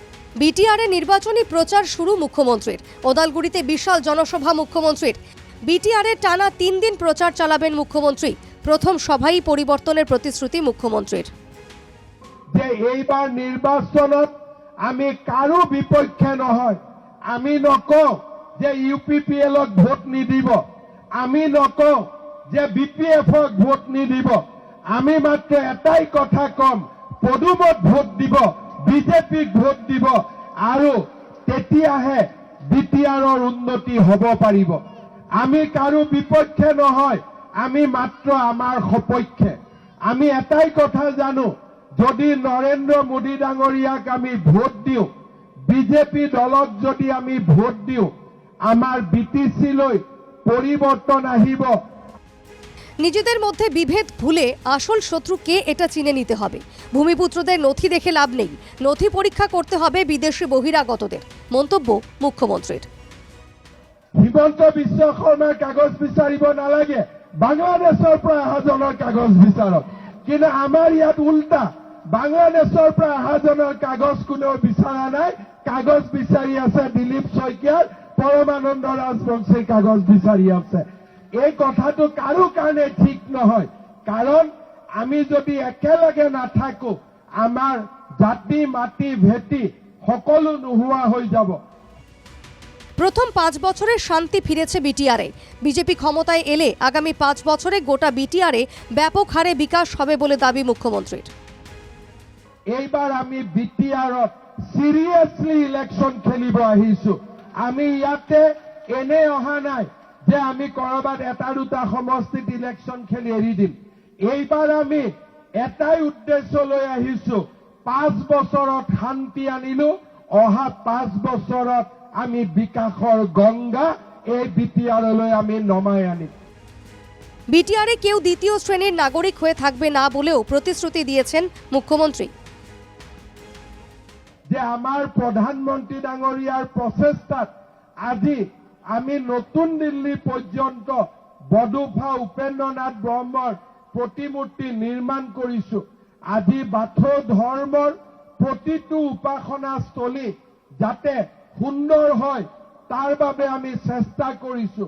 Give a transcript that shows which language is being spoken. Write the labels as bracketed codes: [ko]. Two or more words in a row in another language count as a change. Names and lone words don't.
[bn] বিটিআরে নির্বাচনী প্রচার শুরু মুখ্যমন্ত্রীর। ওদালগুড়িতে বিশাল জনসভা মুখ্যমন্ত্রীর। বিটিআরে টানা 3 দিন প্রচার চালাবেন মুখ্যমন্ত্রী। প্রথম সভায় পরিবর্তনের প্রতিশ্রুতি মুখ্যমন্ত্রীর। [as] যে এইবার নির্বাচনত আমি কারো বিপক্ষে নহয়। আমি নকওঁ যে ইউপিপিএলক ভোট নিদিব, আমি নকওঁ যে বিপিএফক ভোট নিদিব। আমি মাত্ৰ এটাই কথা কম, পদুমত ভোট দিব, বিজেপিক ভোট দিব, আৰু তেতিয়াহে বিটিআৰৰ উন্নতি হ'ব পাৰিব। আমি কাৰো বিপক্ষে নহয়, আমি মাত্ৰ আমাৰ সপক্ষে। আমি এটাই কথা জানো, যদি নৰেন্দ্ৰ মোদী ডাঙৰীয়াক আমি ভোট দিওঁ, বিজেপি দলক যদি আমি ভোট দিওঁ, আমাৰ বিটিচিলৈ পরিবর্তন আহিব। [bn] নিজেদের মধ্যে বিভেদ ভুলে আসল শত্রু কে এটা চিনে নিতে হবে। ভূমিপুত্রদের নথি দেখে লাভ নেই, নথি পরীক্ষা করতে হবে বিদেশি বহিরাগতদের। মন্তব্য মুখ্যমন্ত্রীর। [as] হিমন্ত বিশ্ব শর্মাৰ কাগজ বিচাৰিব নালাগে, বাংলাদেশৰ পৰা অহাজনৰ কাগজ বিচাৰক। কিন্তু আমাৰ ইয়াত উল্টা, বাংলাদেশৰ পৰা অহাজনৰ কাগজ কোনেও বিচৰা নাই, কাগজ বিচাৰি আছে দিলীপ শইকীয়াৰ, পৰমানন্দ ৰাজবংশীৰ কাগজ বিচাৰি আছে। এই কথাটো কাৰো কাৰণে ঠিক নহয়, কাৰণ আমি যদি একেলগে নাথাকো, আমাৰ জাতি মাটি ভেটি সকলো নোহোৱা হৈ যাব। [bn] প্রথম 5 বছরে শান্তি ফিরেছে বিটিআরে। বিজেপি ক্ষমতায় এলে আগামী 5 বছরে গোটা বিটিআরে ব্যাপক হারে বিকাশ হবে বলে দাবি মুখ্যমন্ত্রীর। [as] এইবার আমি বিটিআরত [en] seriously election [as] খেলিব আহিছো। আমি ইয়াতে এনে অহা নাই যে আমি কৰবাত এটা দুটা সমষ্টিত ইলেকশন খেলি এৰি দিম। এইবাৰ আমি এটাই উদ্দেশ্য লৈ আহিছো, 5 বছৰত শান্তি আনিলো, অহা 5 বছৰত আমি বিকাশৰ গংগা এই বিটিআরলৈ আমি নমাই আনিম। [bn] বিটিআরে কেউ দ্বিতীয় শ্রেণীর নাগরিক হয়ে থাকবে না বলেও প্রতিশ্রুতি দিয়েছেন মুখ্যমন্ত্রী। [as] যে আমাৰ প্ৰধানমন্ত্ৰী ডাঙৰীয়াৰ প্ৰচেষ্টাত আজি আমি নতুন দিল্লী পৰ্যন্ত বডোফা উপেন্দ্ৰনাথ ব্ৰহ্মৰ প্ৰতিমূৰ্তি নিৰ্মাণ কৰিছো। আজি বাথৌ ধৰ্মৰ প্ৰতিটো উপাসনাস্থলী যাতে সুন্দৰ হয় তাৰ বাবে আমি চেষ্টা কৰিছো।